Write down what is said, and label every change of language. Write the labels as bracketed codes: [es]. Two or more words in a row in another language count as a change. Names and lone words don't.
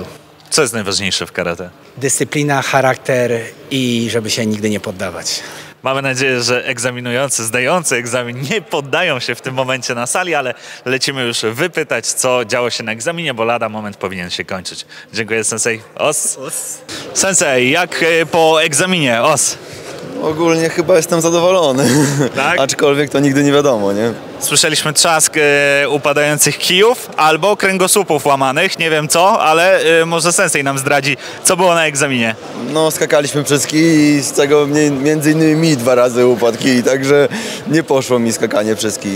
[pl] Co jest najważniejsze w karate? Dyscyplina, charakter i żeby się nigdy nie poddawać. Mamy nadzieję, że egzaminujący, zdający egzamin nie poddają się w tym momencie na sali, ale lecimy już wypytać, co działo się na egzaminie, bo lada moment powinien się kończyć. Dziękuję, sensei. Os. Sensei, jak po egzaminie? Os. Ogólnie chyba jestem zadowolony, Tak? aczkolwiek to nigdy nie wiadomo, nie? Słyszeliśmy trzask upadających kijów albo kręgosłupów łamanych, nie wiem co, ale może sensei nam zdradzi, co było na egzaminie. No skakaliśmy przez kij i z tego między innymi mi 2 razy upadł kij, także nie poszło mi skakanie przez kij.